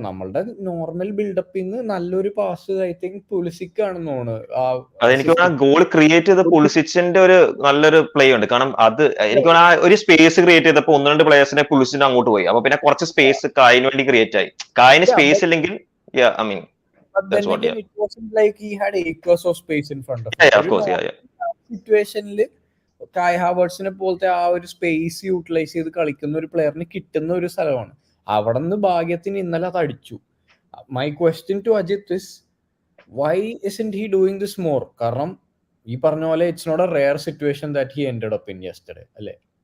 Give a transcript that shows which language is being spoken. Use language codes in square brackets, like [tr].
[ml] നമ്മളുടെ നോർമൽ ബിൽഡപ്പിൽ നിന്ന് നല്ലൊരു പാസ് ഐ തിങ്ക് പുലിസിക് ആണെന്ന് തോന്നുന്നു. അതെനിക്ക് ആ ഗോൾ ക്രിയേറ്റ് ചെയ്ത പുളിസിച്ചിന്റെ ഒരു നല്ലൊരു പ്ലേ ഉണ്ട്. കാരണം അത് എനിക്ക് ആ ഒരു സ്പേസ് ക്രിയേറ്റ് ചെയ്തപ്പോ 1-2 പ്ലേയേഴ്സിനെ പുളിസിന്റെ അങ്ങോട്ട് പോയി. അപ്പൊ പിന്നെ കുറച്ച് സ്പേസ് കായിന് വേണ്ടി ക്രിയേറ്റ് ആയി. കായിന് സ്പേസ് ഇല്ലെങ്കിൽ I mean [en] But then again, it wasn't like he had acres of space in front of him. Yeah, of course, yeah. [ml] സിറ്റുവേഷനിൽ കായ് ഹാവേർട്സിനെ പോലത്തെ ആ ഒരു സ്പേസ് യൂട്ടിലൈസ് ചെയ്ത് കളിക്കുന്ന ഒരു പ്ലെയറിന് കിട്ടുന്ന ഒരു സ്ഥലമാണ്. അവിടെ നിന്ന് ഭാഗ്യത്തിന് ഇന്നലെ അത് അടിച്ചു. [en] My question to Ajit is why isn't he doing this more? [ml] കാരണം ഈ പറഞ്ഞ പോലെ [en] It's not a rare situation that he ended up in yesterday അല്ലേ?